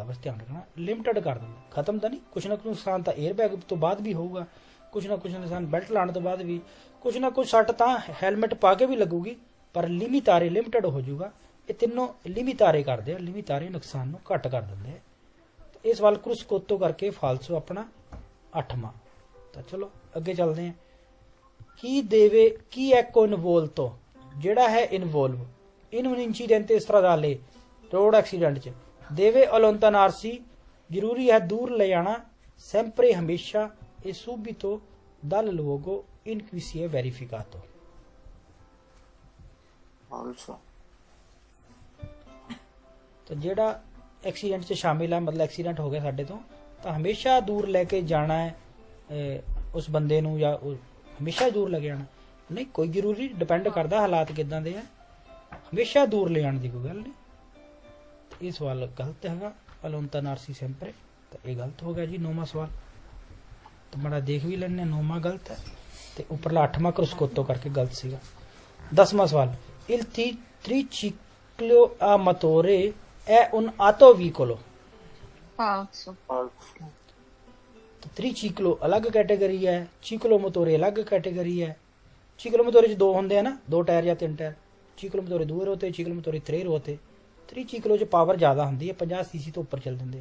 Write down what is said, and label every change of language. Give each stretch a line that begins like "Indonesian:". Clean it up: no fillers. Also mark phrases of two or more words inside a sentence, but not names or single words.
Punjabi: ਬਸ ਧਿਆਨ ਰੱਖਣਾ, ਲਿਮਟਡ ਕਰ ਦਿੰਦਾ, ਖਤਮ ਤਾਂ ਨਹੀਂ। ਕੁਛ ਨਾ ਕੁਛ ਨੁਕਸਾਨ ਤਾਂ 에ਅਰ ਬੈਗ ਤੋਂ ਬਾਅਦ ਵੀ ਹੋਊਗਾ, ਕੁਛ ਨਾ ਕੁਛ ਨੁਕਸਾਨ ਬੈਲਟ ਲਾਉਣ ਤੋਂ ਬਾਅਦ ਵੀ, ਕੁਛ ਨਾ ਕੁਛ ਸੱਟ ਤਾਂ ਹੈਲਮਟ ਪਾ ਕੇ ਵੀ ਲੱਗੂਗੀ, ਪਰ ਲਿਮਿਟਾਰੇ ਲਿਮਟਡ ਹੋ ਜਾਊਗਾ। ਇਹ ਤਿੰਨੋਂ ਲਿਮਿਟਾਰੇ ਕਰਦੇ ਆ, ਲਿਮਿਟਾਰੇ ਨੁਕਸਾਨ ਨੂੰ ਘੱਟ ਕਰ ਦਿੰਦੇ ਆ। ਇਹ ਸਵਾਲ ਕਰੁਸਕੋਤੋ ਕਰਕੇ ਫਾਲਸੋ ਆਪਣਾ 8ਵਾਂ। ਤਾਂ ਚਲੋ ਅੱਗੇ ਚੱਲਦੇ ਆ।
Italian: chi è coinvolto
Punjabi: ਜਿਹੜਾ ਹੈ ਇਨਵੋਲਵ
Italian: in un incidente stradale
Punjabi: ਰੋਡ ਐਕਸੀਡੈਂਟ 'ਚ ਦੇਵੇ allontanarsi ਜ਼ਰੂਰੀ ਹੈ ਦੂਰ ਲੈ ਜਾਣਾ sempre ਹਮੇਸ਼ਾ
Italian: e subito dal luogo in cui si è verificato।
Punjabi: also ਤਾਂ ਜਿਹੜਾ ਐਕਸੀਡੈਂਟ 'ਚ ਸ਼ਾਮਿਲ ਹੈ, ਮਤਲਬ ਐਕਸੀਡੈਂਟ ਹੋ ਗਿਆ ਸਾਡੇ ਤੋਂ, ਤਾਂ ਹਮੇਸ਼ਾ ਦੂਰ ਲੈ ਕੇ ਜਾਣਾ ਹੈ ਉਸ ਬੰਦੇ ਨੂੰ, ਜਾਂ ਹਮੇਸ਼ਾ ਦੂਰ ਲੈ ਕੇ ਜਾਣਾ ਨਹੀਂ, ਕੋਈ ਜ਼ਰੂਰੀ ਡਿਪੈਂਡ ਕਰਦਾ ਹਾਲਾਤ ਕਿੱਦਾਂ ਦੇ ਆ, ਹਮੇਸ਼ਾ ਦੂਰ ਲੈ ਜਾਣ ਦੀ ਕੋਈ ਗੱਲ ਨਹੀਂ। ਇਹ ਸਵਾਲ ਗਲਤ ਹੈਗਾ,
Italian: allontanarsi sempre।
Punjabi: ਤਾਂ ਇਹ ਗਲਤ ਹੋ ਗਿਆ ਜੀ 9ਵਾਂ ਸਵਾਲ। ਤਾਂ ਬੜਾ ਦੇਖ ਵੀ ਲੈਣੇ, 9ਵਾਂ ਗਲਤ ਹੈ ਤੇ ਉੱਪਰਲਾ 8ਵਾਂ ਕਰੁਸਕੋਤੋ ਕਰਕੇ ਗਲਤ ਸੀਗਾ।
Italian: 10ਵਾਂ ਸਵਾਲ il triciclo a motore è un autovicolo। falso, falso
Punjabi: ਤ੍ਰਿਚੀਕਲੋ ਅਲੱਗ ਕੈਟਾਗਰੀ ਹੈ,
Italian: ciclo motore
Punjabi: ਅਲੱਗ ਕੈਟਾਗਰੀ ਹੈ।
Italian: ciclo motore
Punjabi: 'ਚ ਦੋ ਹੁੰਦੇ ਆ ਨਾ, 2 ਟਾਇਰ ਜਾਂ 3 ਟਾਇਰ।
Italian: ciclo motore
Punjabi: 2 ਹੋਤੇ,
Italian: ciclo motore
Punjabi: 3 ਹੋਤੇ। ਤ੍ਰਿਚੀਕਲੋ 'ਚ ਪਾਵਰ ਜ਼ਿਆਦਾ ਹੁੰਦੀ ਹੈ, 50 ਸੀਸੀ ਤੋਂ ਉੱਪਰ ਚੱਲ ਦਿੰਦੇ ਆ।